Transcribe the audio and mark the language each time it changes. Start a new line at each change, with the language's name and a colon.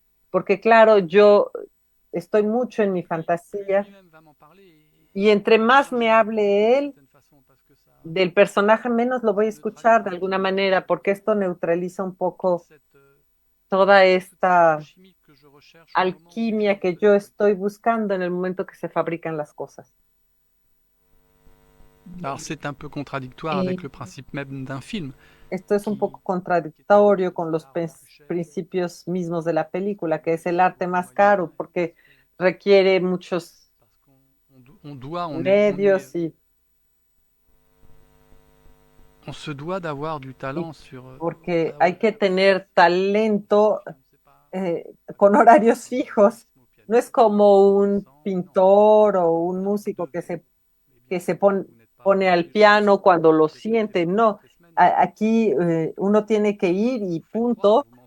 Spanish: Porque claro, yo estoy mucho en mi fantasía y entre más me hable él del personaje, menos lo voy a escuchar de alguna manera, porque esto neutraliza un poco toda esta alquimia que yo estoy buscando en el momento que se fabrican las cosas.
French: Alors c'est un peu contradictoire avec le principe même d'un film.
Spanish: Esto es un poco contradictorio con los principios mismos de la película, que es el arte más caro, porque requiere muchos medios y
French: on se doit d'avoir du talent sur.
Spanish: Porque hay que tener talento con horarios fijos. No es como un pintor o un músico que se pone al piano cuando lo siente. No, aquí uno tiene que ir y punto.